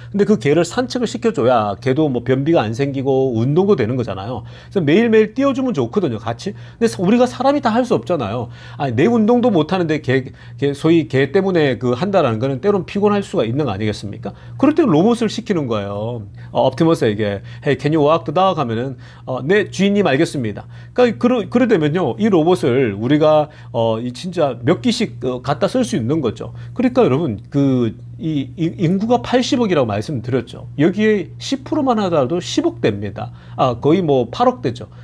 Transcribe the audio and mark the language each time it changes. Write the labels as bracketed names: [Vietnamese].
[Korean] 근데 그 개를 산책을 시켜줘야 개도 뭐 변비가 안 생기고 운동도 되는 거잖아요. 그래서 매일매일 띄워주면 좋거든요, 같이. 근데 우리가 사람이 다 할 수 없잖아요. 아니, 내 운동도 못 하는데 소위 개 때문에 한다라는 거는 때론 피곤할 수가 있는 거 아니겠습니까? 그럴 때 로봇을 시키는 거예요. [English] 옵티머스에게 Hey, can you walk the dog? [Korean] 하면은 네, 주인님 알겠습니다. 그러니까 그러되면요, 이 로봇을 우리가 진짜 몇 기씩 갖다 쓸 수 있는 거죠. 그러니까 여러분, 이 인구가 80억이라고 말씀드렸죠. 여기에 10%만 하더라도 10억 됩니다. 거의 뭐 8억 되죠.